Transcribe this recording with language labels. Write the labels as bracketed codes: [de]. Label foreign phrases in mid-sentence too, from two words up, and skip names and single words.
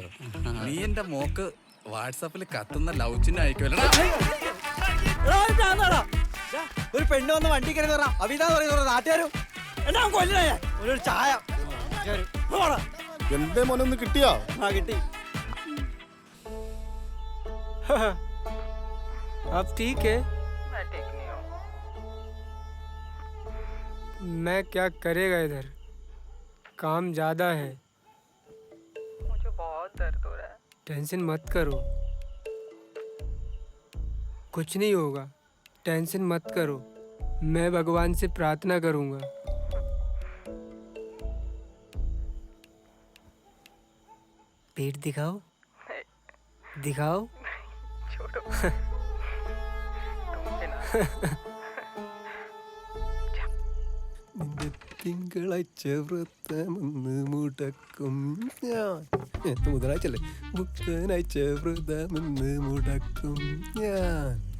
[ml] നീ എന്റെ മോക്ക് വാട്സാപ്പിൽ കത്തുന്ന ലവ് ചിഹ്നം അയക്കുമല്ലോ. ഒരു പെണ്ണ് വന്ന് വണ്ടി കയറി അവിതാ പറയുന്ന നാട്ടുകാരും ഒരു ചായ. എന്തേ മോനൊന്ന് കിട്ടിയോ? കിട്ടി. [hi] अब ठीक है, मैं क्या करेगा इधर, काम ज्यादा है, मुझे बहुत दर्द हो रहा है. टेंशन मत करो, कुछ नहीं होगा, टेंशन मत करो, मैं भगवान से प्रार्थना करूंगा. पेट दिखाओ, दिखाओ. [ml] നിന്റെ തിങ്കളാഴ്ച വ്രതമെന്ന് മുടക്കും ഞാൻ. ബുധനാഴ്ചല്ലേ? ബുധനാഴ്ച വ്രതമെന്ന് മുടക്കും ഞാൻ.